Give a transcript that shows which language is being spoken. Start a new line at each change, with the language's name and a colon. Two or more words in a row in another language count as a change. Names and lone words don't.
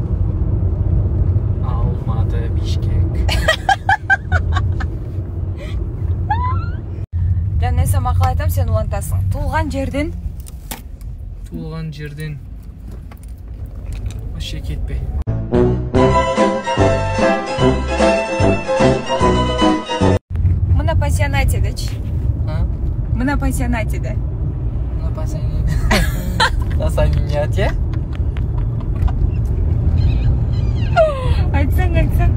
Kyrgyz: Алматы Бишкек. Жан нерсе макал айтам, сен улантасың. Туулган жерден. Туулган жерден. Вообще кетпей.
Russian: Мы на пансионатедечи. Мы на пансионатеде. На пансионате. На пансионате?
Kyrgyz: Айтсаң.